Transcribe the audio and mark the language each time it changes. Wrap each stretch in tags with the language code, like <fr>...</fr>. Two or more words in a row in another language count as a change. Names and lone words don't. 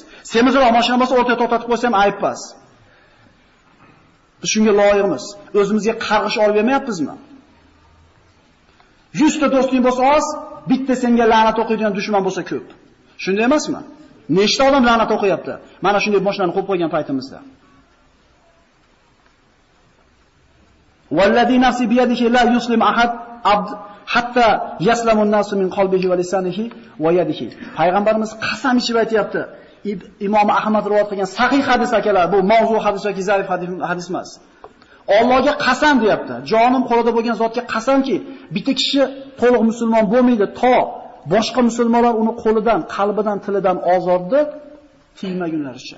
<uz>Semizroq mashina bo'lsa o'rtaga to'xtatib qo'ysam ayb emas. Biz shunga loyiqmiz. O'zimizga qarg'ish olib bermayapmizmi? 100 ta do'sting bo'lsa oz, bitta senga la'nat o'qiydigan dushman bo'lsa ko'p. Shunday emasmi? Nechta odam la'nat o'qiyapti? Mana shunday mashinani qo'yib qo'ygan paytimizda.</uz> <ar>وَالَّذِي نَفْسِي بِيَدِهِ لَا يُسْلِمُ أَحَدٌ عَبْدٌ حَتَّىٰ يَسْلَمَ النَّاسُ مِنْ قَلْبِهِ وَلِسَانِهِ وَيَدِهِ.</ar> <uz>Payg'ambarimiz qasam ichib aytayapti. Imom Ahmad rivoyat qilgan sahih hadis akalar, bu mavzu hadis yoki zaif hadis emas. Allohga qasam deyapti. Jonim qo'lida bo'lgan zotga qasamki, bitta kishi to'liq musulmon bo'lmaydi to boshqa musulmonlar uni qo'lidan, qalbidan, tilidan ozorni tiymagunlaricha.</uz>